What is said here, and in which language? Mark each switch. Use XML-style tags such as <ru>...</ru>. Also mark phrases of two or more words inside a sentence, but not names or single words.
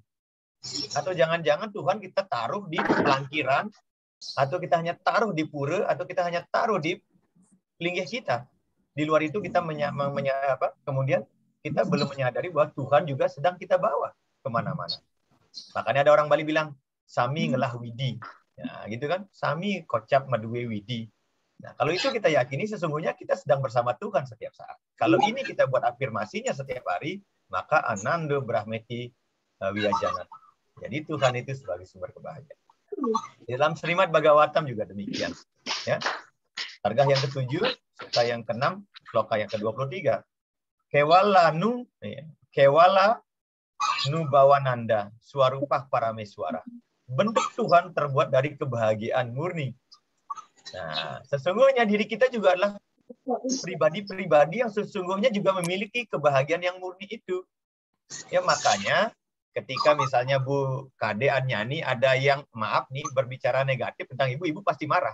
<id>Atau jangan-jangan Tuhan kita taruh di pelangkiran, atau kita hanya taruh di pura, atau kita hanya taruh di linggih kita. Di luar itu kita kemudian kita belum menyadari bahwa Tuhan juga sedang kita bawa kemana-mana. Makanya ada orang Bali bilang,</id> <ban>Sami ngelah widi.</ban> <id>Ya, gitu kan?</id> <ban>Sami kocap madue widi.</ban> <id>Nah, kalau itu kita yakini sesungguhnya kita sedang bersama Tuhan setiap saat. Kalau ini kita buat afirmasinya setiap hari, maka</id> <sa>आनन्दो ब्रह्मेति व्यजानात्.</sa> <id>Jadi Tuhan itu sebagai sumber kebahagiaan. Di dalam Srimad Bhagavatam juga demikian. Ya. Sargah yang ke-7, sutta yang ke-6, sloka yang ke-23.</id> <sa>केवलानुभवानन्द स्वरूपः परमेश्वरः.</sa> <id>Bentuk Tuhan terbuat dari kebahagiaan murni. Nah, sesungguhnya diri kita juga adalah pribadi-pribadi yang sesungguhnya juga memiliki kebahagiaan yang murni itu. Ya, makanya ketika misalnya Bu Kade Anyani ada yang maaf nih berbicara negatif tentang ibu pasti marah.</id>